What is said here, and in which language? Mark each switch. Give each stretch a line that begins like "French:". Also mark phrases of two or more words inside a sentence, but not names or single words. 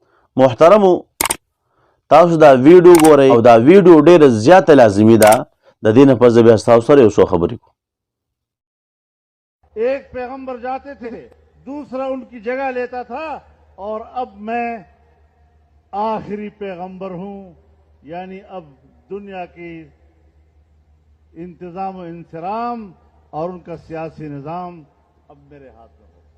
Pashto: محترمو تاسو دا ویډیو ګورئ او دا ویډیو ډیره زیاته لازمي ده د دې نه پس بیا تاسو سره یو څو خبرې کوو.
Urdu: ایک پیغمبر جاتے تھے دوسرا ان کی جگہ لیتا تھا اور اب میں آخری پیغمبر ہوں، یعنی اب دنیا کی انتظام و انصرام اور ان کا سیاسی نظام اب میرے ہاتھ میں ہوگا.